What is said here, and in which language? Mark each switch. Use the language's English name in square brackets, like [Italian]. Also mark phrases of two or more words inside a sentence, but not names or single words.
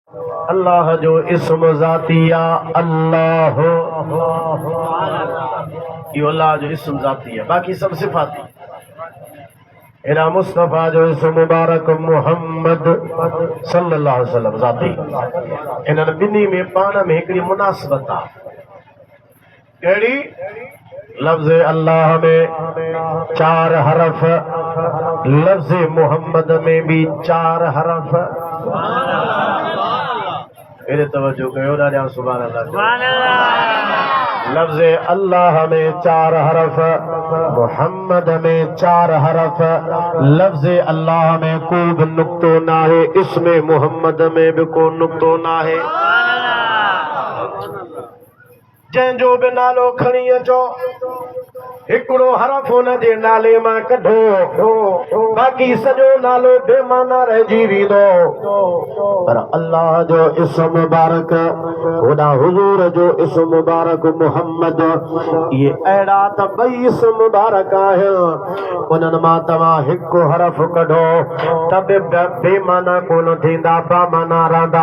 [Sindhi] अल्लाह जो इस्म ज़ातिया अल्लाह, ये अल्लाह जो इस्म ज़ाती है, बाकी सब सिफाती। इना मुस्तफ़ा जो इस्म मुबारक मोहम्मद [Arabic] صلى الله عليه وسلم [Sindhi] ज़ाती, इन्हनि ॿिन्ही में पाण में हिकिड़ी मुनासिबत आहे। कहिड़ी? लफ्ज़ अल्लाह में 4 हरफ, लफ्ज़ मोहम्मद में भी 4 हरफ। मेरे तवज्जो कयो ॾाढा [Arabic] سبحان الله. [Sindhi] लफ्ज़ अल्लाह में 4 हरफ, मोहम्मद में 4 हरफ। लफ्ज़ अल्लाह में कोई भी नुक्तो ना है, इसमें मोहम्मद में भी कोई नुक्तो ना है। जंहिंजो बि नालो खणी अचो, हिकिड़ो हरफ हुन जे नाले मां कढो, बाक़ी सॼो नालो बेमाना रहिजी वेंदो। पर अल्लाह जो इस्म मुबारक, ख़ुदा हुज़ूर जो इस्म मुबारक मोहम्मद, ये अहिड़ा त 2 इस्म मुबारक आहिनि, उन्हनि मां तव्हां हिकु हरफ कढो त बि बेमाना कोन थींदा, बामाना रहंदा।